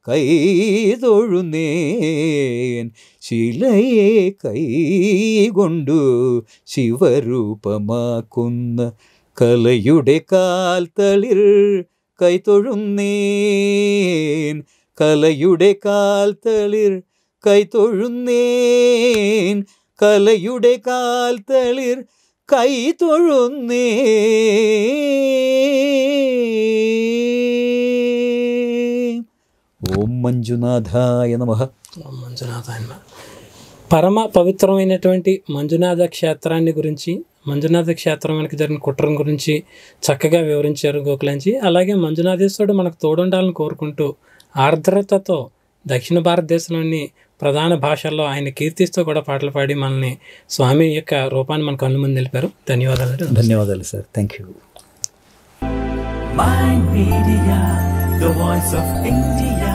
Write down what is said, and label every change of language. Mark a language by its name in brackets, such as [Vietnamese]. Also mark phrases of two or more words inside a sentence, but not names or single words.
[Malayalam] കൈതൊഴുന്നേൻ ശിലയെ കൈകൊണ്ടു ശിവരൂപമാക്കുന്ന കലയുടെ കാൽത്തളിർ കൈതൊഴുന്നേൻ കലയുടെ കാൽത്തളിർ കൈതൊഴുന്നേൻ കലയുടെ കാൽത്തളിർ കൈതൊഴുന്നേൻ. [Sanskrit] ഓം మంజునాథాయ నమః. ఓం మంజునాథాయ నమః. [Telugu] పరమ పవిత్రమైనటువంటి మంజునాథ క్షేత్రాన్ని గురించి, మంజునాథ క్షేత్రం వెనక జరిగిన కుట్రం గురించి చక్కగా వివరించారు గోకులంచి. అలాగే మంజునాథేశ్వరుడు మనకు తోడుండాలని కోరుకుంటూ ఆర్ద్రతతో దక్షిణ భారతదేశంలోని ప్రధాన భాషల్లో ఆయన కీర్తిస్తూ కూడా పాటలు పాడి మనల్ని స్వామి యొక్క రూపాన్ని మన కళ్ళు ముందు నిలిపారు. ధన్యవాదాలు. ధన్యవాదాలు సార్. [English] thank you. Mind Media, the voice of India.